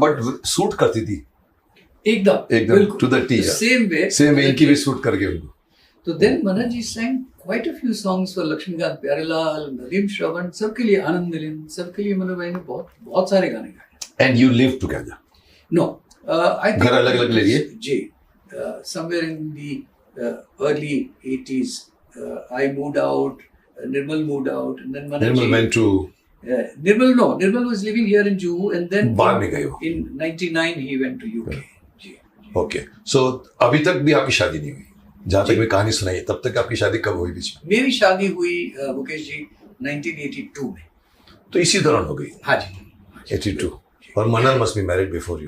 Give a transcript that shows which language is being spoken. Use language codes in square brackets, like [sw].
[hi] But suit करती थी एकदम [en] To the T. Same way [hi] इनकी भी सूट करके उनको. तो then मनर ji [en] sang quite a few songs for [hi] Laxmikant Pyarelal, Nadeem Shravan, सबके लिए, आनंद मिलिंद, सबके लिए मनोज भाई ने बहुत सारे गाने गाए. [en] And you live together? No, I [hi] घर अलग-अलग ले लिए? [en] जी, somewhere in the early 80s I moved out, Nirmal moved out, and then Manoj Nirmal went to Nirmal was living here in Juhu, and then [hi] बाद में गए हो. [en] in 99 he went to UK. जी. [hi] Okay, सो अभी तक भी आपकी शादी नहीं हुई, जहाँ तक मैं कहानी सुनाई है, तब तक आपकी शादी कब हुई बीच में? मेरी शादी हुई मुकेश जी 1982 में. तो इसी दौरान हो गई? हाँ जी, 82. [en] और manner must be married before you?